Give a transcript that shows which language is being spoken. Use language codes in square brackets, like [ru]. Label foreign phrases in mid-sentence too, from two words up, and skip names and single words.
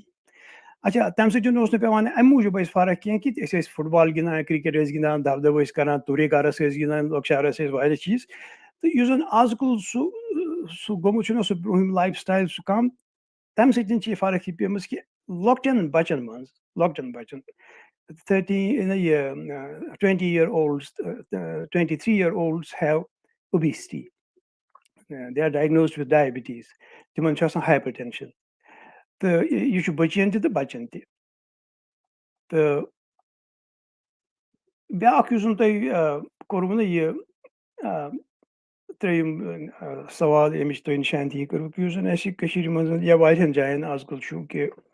[ks] اچھا تَمہِ سۭتۍ اوس نہٕ پیٚوان اَمہِ موٗجوٗب اَسہِ فرق کینٛہہ کہِ أسۍ ٲسۍ فُٹ بال گِنٛدان کِرکٹ ٲسۍ گِنٛدان دَب دَب ٲسۍ کران توٗرے کارَس ٲسۍ گِنٛدان لۄکچارَس ٲسۍ واریاہ چیٖز تہٕ یُس زَن آز کُل سُہ گوٚمُت چھُنہ سُہ برونٛہِم [en] life style [ks] سُہ کَم تَمہِ سۭتۍ چھِ یہِ فرق یہِ پیٚمٕژ کہِ لۄکٹٮ۪ن بَچن منٛز لۄکٹٮ۪ن بَچن [en] 20 year olds 23 year olds have obesity. They are diagnosed with diabetes. [ks] تِمن چھُ آسان [en] hyper tension [ks] تہٕ یہِ چھُ بٔچِین تہِ تہٕ بَچن تہِ. تہٕ بیاکھ یُس زَن تۄہہِ کوٚروٕ نہ یہِ ترٛیٚیِم سوال ییٚمِچ تُہۍ نِشانتی کٔرٕکھ یُس زَن اَسہِ کٔشیٖرِ منٛز یا واریاہن جاین آز کل چھُ کہِ